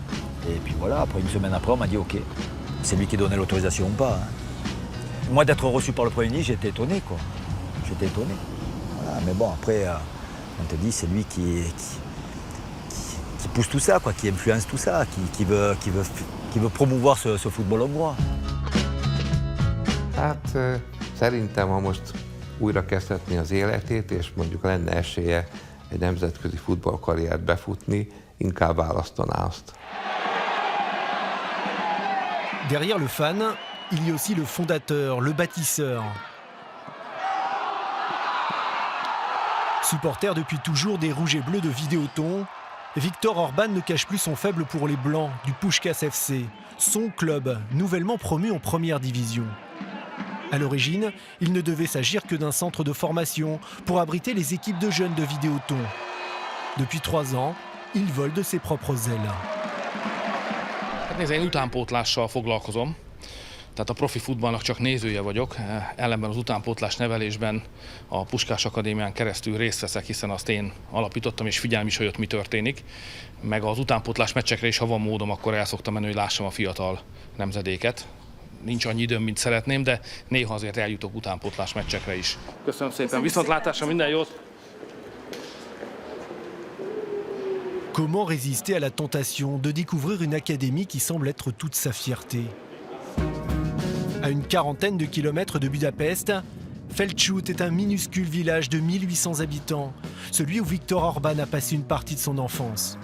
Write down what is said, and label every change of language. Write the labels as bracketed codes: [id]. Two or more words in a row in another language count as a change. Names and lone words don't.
[fr] Et puis voilà, après une semaine après, on m'a dit ok, c'est lui qui donnait l'autorisation ou pas. Moi, d'être reçu par le Premier ministre, j'étais étonné, quoi. J'étais étonné. Voilà, mais bon, après, on te dit, c'est lui qui pousse tout ça, quoi, qui influence tout ça, qui veut promouvoir ce football hongrois. [hu] Hát szerintem, ha most újra kezdhetné az életét, és mondjuk lenne esélye egy nemzetközi futballkarriert befutni, inkább választaná azt. [fr] Derrière le fan, il y a aussi le fondateur, le bâtisseur. Supporter depuis toujours des Rouges et Bleus de Vidéoton, Viktor Orban ne cache plus son faible pour les Blancs du Puskás FC, son club, nouvellement promu en première division. À l'origine, il ne devait s'agir que d'un centre de formation pour abriter les équipes de jeunes de Vidéoton. Depuis 3 ans, il vole de ses propres ailes. [hu] Nézd, én utánpótlással foglalkozom, tehát a profi futballnak csak nézője vagyok, ellenben az utánpótlás nevelésben a Puskás Akadémián keresztül részt veszek, hiszen azt én alapítottam, és figyelem is, hogy ott mi történik. Meg az utánpótlás meccsekre is, ha van módom, akkor el szoktam menni, hogy lássam a fiatal nemzedéket. Nincs annyi időm, mint szeretném, de néha azért eljutok utánpótlás meccsekre is. Köszönöm szépen, viszontlátásra, minden jót! [fr] Comment résister à la tentation de découvrir une académie qui semble être toute sa fierté? À une quarantaine de kilomètres de Budapest, Felcsút est un minuscule village de 1800 habitants, celui où Viktor Orban a passé une partie de son enfance.